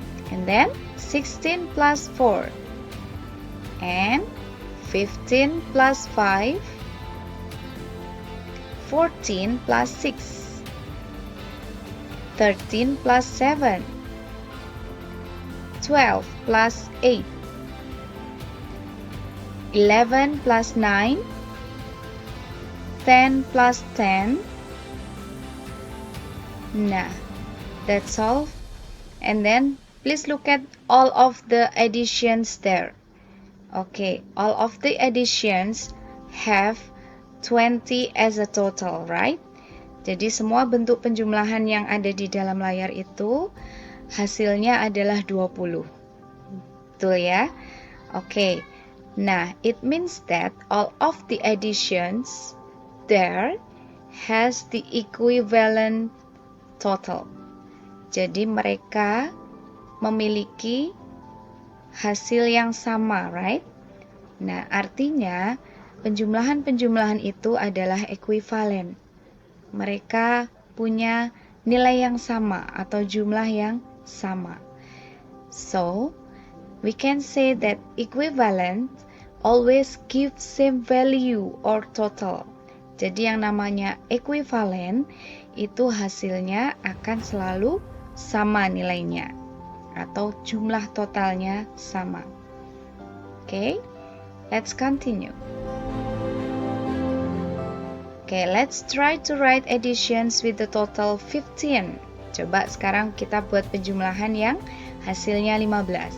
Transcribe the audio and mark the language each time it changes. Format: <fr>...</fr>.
<en>And then 16 plus 4. And 15 plus 5, 14 plus 6, 13 plus 7, 12 plus 8, 11 plus 9, 10 plus 10. Nah, that's all. And then please look at all of the additions there. Okay, all of the additions have 20 as a total, right?</en> <id>Jadi semua bentuk penjumlahan yang ada di dalam layar itu hasilnya adalah 20. Betul ya? Okay.</id> <en>Nah, it means that all of the additions there has the equivalent total.</en> <id>Jadi mereka memiliki hasil yang sama, right? Nah, artinya penjumlahan-penjumlahan itu adalah ekuivalen. Mereka punya nilai yang sama atau jumlah yang sama.</id> <en>So, we can say that equivalent always give same value or total.</en> <id>Jadi yang namanya ekuivalen itu hasilnya akan selalu sama nilainya atau jumlah totalnya sama.</id> <en>Okay, let's continue. Okay, let's try to write additions with the total 15.</en> <id>Coba sekarang kita buat penjumlahan yang hasilnya 15.</id>